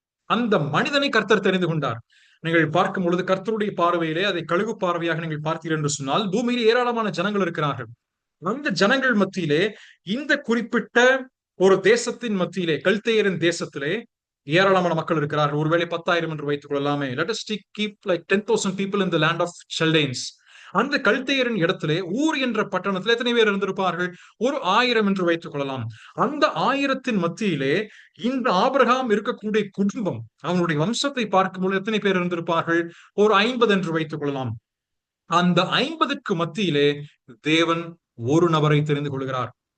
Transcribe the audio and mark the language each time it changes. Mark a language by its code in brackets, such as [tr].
[ta] அந்த மனிதனை கர்த்தர் தெரிந்து கொண்டார். நீங்கள் பார்க்கும் பொழுது கர்த்தருடைய பார்வையிலே அதை கழுகு பார்வையாக நீங்கள் பார்த்தீர்கள் என்று சொன்னால், பூமியில் ஏராளமான ஜனங்கள் இருக்கிறார்கள். அந்த ஜனங்கள் மத்தியிலே இந்த குறிப்பிட்ட ஒரு தேசத்தின் மத்தியிலே, கல்தேயரின் தேசத்திலே ஏராளமான மக்கள் இருக்கிறார்கள். ஒருவேளை 10,000 என்று வைத்துக் கொள்ளலாமே. [en] Let us keep like 10,000 people in the land of Chaldeans. [ta] அந்த கல்தேயரின் இடத்திலே ஊர் என்ற பட்டணத்தில் எத்தனை பேர் இருந்திருப்பார்கள்? ஒரு 1000 என்று வைத்துக் கொள்ளலாம். அந்த 1000 மத்தியிலே இந்த ஆபிரகாம் இருக்கக்கூடிய குடும்பம், அவனுடைய வம்சத்தை பார்க்கும்போது எத்தனை பேர் இருந்திருப்பார்கள்? ஒரு 50 என்று வைத்துக் கொள்ளலாம். அந்த 50க்கு மத்தியிலே தேவன் ஒரு நபரை தெரிந்து கொள்கிறார்.